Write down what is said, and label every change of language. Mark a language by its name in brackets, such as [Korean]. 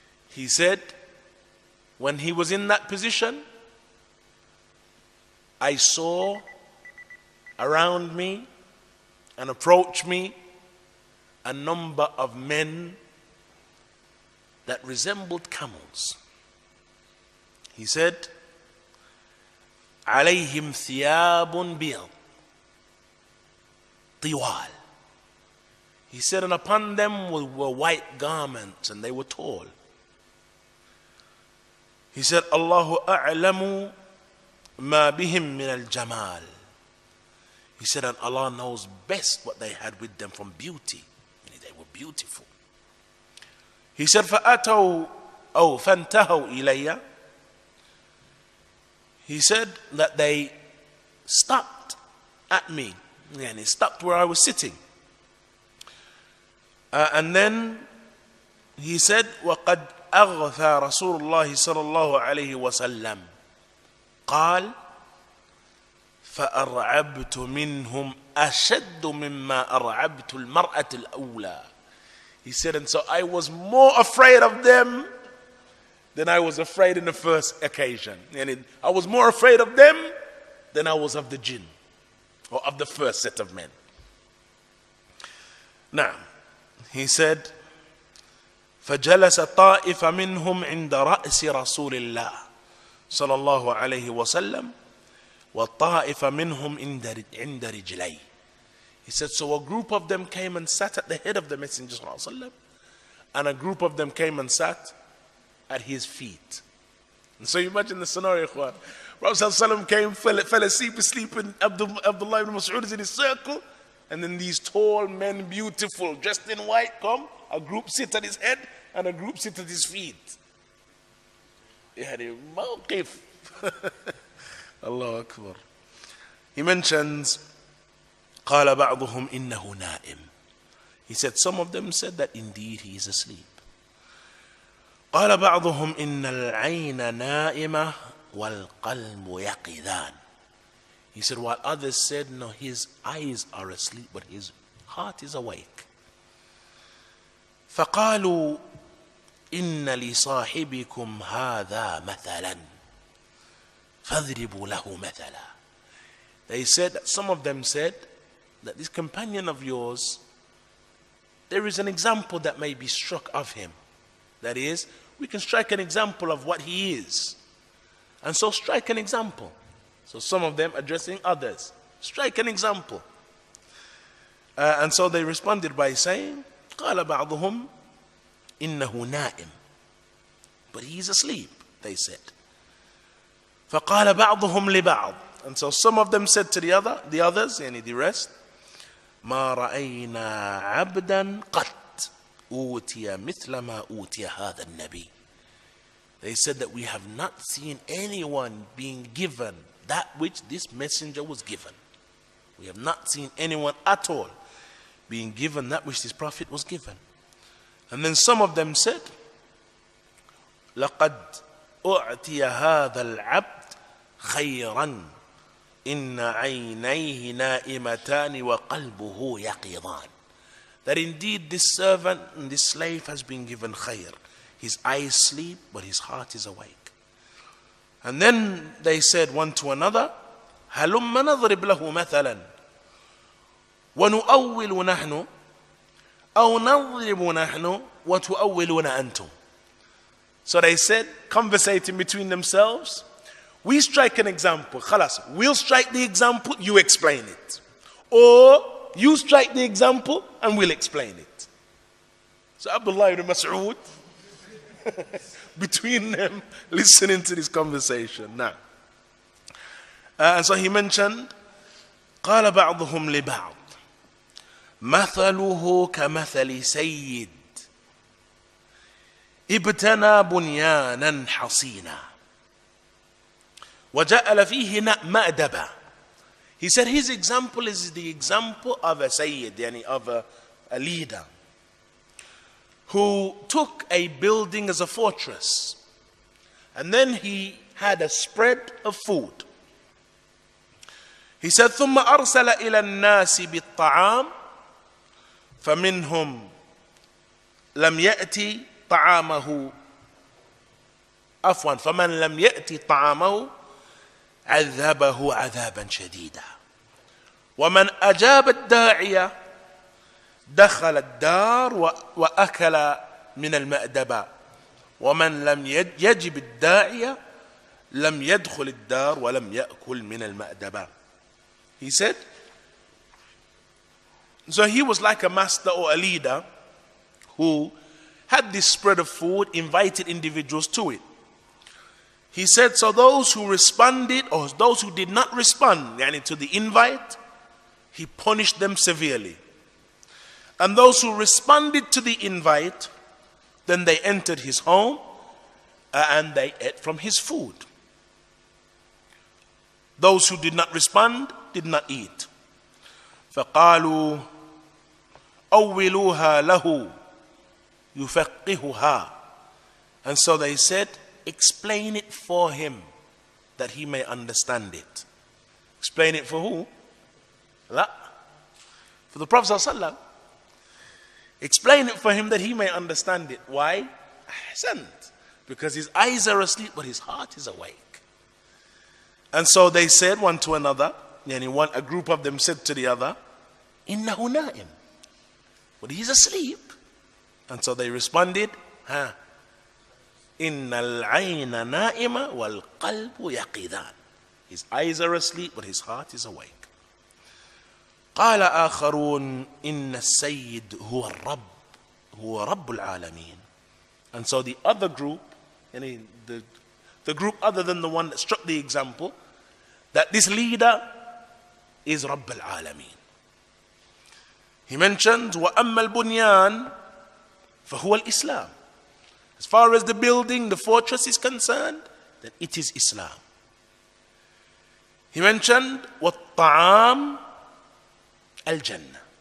[English] He said, when he was in that position, I saw around me and approach me a number of men that resembled camels. He said, [Arabic] عليهم ثياب بيض طوال. [English] He said, and upon them were white garments, and they were tall. He said, [Arabic] Allahu a'lamu ma bihim min al-jamal. [English] He said, and Allah knows best what they had with them from beauty. They were beautiful. He said, [Arabic] فَأَتَوْا أو فَانْتَهَوْا إِلَيَّ. [English] He said that they stopped at me, and they stopped where I was sitting. And then he said, [Arabic] وَقَدْ أَغْثَى رَسُولُ اللَّهِ صَلَى اللَّهُ عَلَيْهِ وَسَلَّمَ قال فأرعبت منهم أشد مما أرعبت المرأة الأولى. [English] He said, and so I was more afraid of them than I was afraid in the first occasion. And I was more afraid of them than I was of the jinn, or of the first set of men. Now, he said, [Arabic] فجلس طائفة منهم عند رأس رسول الله صلى الله عليه وسلم وطائفة منهم عند رجليه. [English] He said, so a group of them came and sat at the head of the Messenger صلى الله عليه وسلم, and a group of them came and sat at his feet. And so you imagine the scenario, Ikhwan. Prophet ﷺ came, fell asleep in Abdullah ibn Mas'ud is in his circle, and then these tall men, beautiful, dressed in white, come. A group sit at his head, and a group sit at his feet. [Arabic] يعني موقف. Allah Akbar. [English] He mentions, [Arabic] قال بعضهم إنه نائم. [English] He said, some of them said that indeed he is asleep. [Arabic] قال بعضهم إن العين نائمة والقلب يقظان. [English] He said, while others said, no, his eyes are asleep, but his heart is awake. [Arabic] فقالوا إن لصاحبكم هذا مثلا فاضربوا له مثلا. [English] They said, that some of them said, that this companion of yours, there is an example that may be struck of him. That is, we can strike an example of what he is. And so strike an example. So some of them addressing others. Strike an example. And so they responded by saying, [Arabic] قال بعضهم إنه نائم. [English] But he's asleep, they said. [Arabic] فقال بعضهم لبعض. [English] And so some of them said to the others, and the rest, [Arabic] ما رأينا عبدا قط أوتي مثل ما أوتي هذا النبي. [English] They said that we have not seen anyone being given that which this messenger was given. We have not seen anyone at all being given that which this prophet was given. And then some of them said, [Arabic] لقد أعطي هذا العبد خيرا إن عينيه نائمتان وقلبه يقظان. [English] That indeed this servant and this slave has been given khayr. His eyes sleep, but his heart is awake. And then they said one to another, [Arabic] هلم نضرب له مثلا ونؤول نحن أو نضرب نحن وتؤولون أنتم. [English] So they said, conversating between themselves, we strike an example. Khalas, we'll strike the example, you explain it. Or you strike the example and we'll explain it. So Abdullah ibn Mas'ud, between them, listening to this conversation. Now, and so he mentioned, [Arabic] قال بعضهم لبعض مثله كمثل سيد ابتنى بنيانا حصينا وجعل فيه مأدبا. [English] He said his example is the example of a Sayyid, yani of a leader, who took a building as a fortress, and then he had a spread of food. He said [Arabic] ثم أرسل إلى الناس بالطعام فمنهم لم يأتي طعامه فمن لم يأتي طعامه عذبه عذابا شديدا ومن أجاب الداعية دخل الدار وأكل من المأدبة ومن لم يجب الداعية لم يدخل الدار ولم يأكل من المأدبة. [English] He said, so he was like a master or a leader who had this spread of food, invited individuals to it. He said, so those who responded or those who did not respond to the invite, he punished them severely. And those who responded to the invite, then they entered his home and they ate from his food. Those who did not respond did not eat. [Arabic] فقالوا أولوها له يفقهها. [English] And so they said, explain it for him that he may understand it. Explain it for who? La. For the Prophet ﷺ. Explain it for him that he may understand it. Why? Ahsant. Because his eyes are asleep but his heart is awake. And so they said one to another, a group of them said to the other, [Arabic] إِنَّهُ نَائِمٌ. [English] But he's asleep. And so they responded, [Arabic] إِنَّ الْعَيْنَ نَائِمَ وَالْقَلْبُ يَقِظَانِ. [English] His eyes are asleep but his heart is awake. [Arabic] قال آخرون إن السيد هو الرب هو رب العالمين. [English] And so the other group, the group other than the one that struck the example, that this leader is Rabb al-Alameen. He mentions [Arabic] وَأَمَّا الْبُنْيَانِ فَهُوَ الْإِسْلَامِ. [English] As far as the building, the fortress is concerned, then it is Islam. He mentioned [Arabic] وَالطَّعَامِ الْجَنَّةِ.